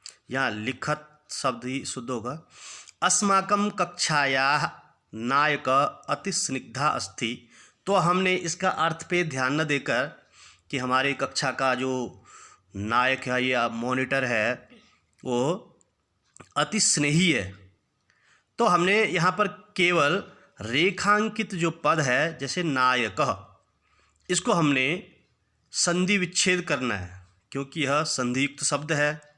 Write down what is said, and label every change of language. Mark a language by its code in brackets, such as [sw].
[hi] यहाँ लिखत शब्द ही शुद्ध होगा। [sa] अस्माकं कक्षायाः नायक अति स्निग्धा अस्ति। [hi] तो हमने इसका अर्थ पे ध्यान न देकर कि हमारी कक्षा का जो नायक है या मॉनिटर है वो अति स्नेही है, तो हमने यहाँ पर केवल रेखांकित जो पद है जैसे नायकः, इसको हमने संधि विच्छेद करना है क्योंकि यह संधियुक्त शब्द है।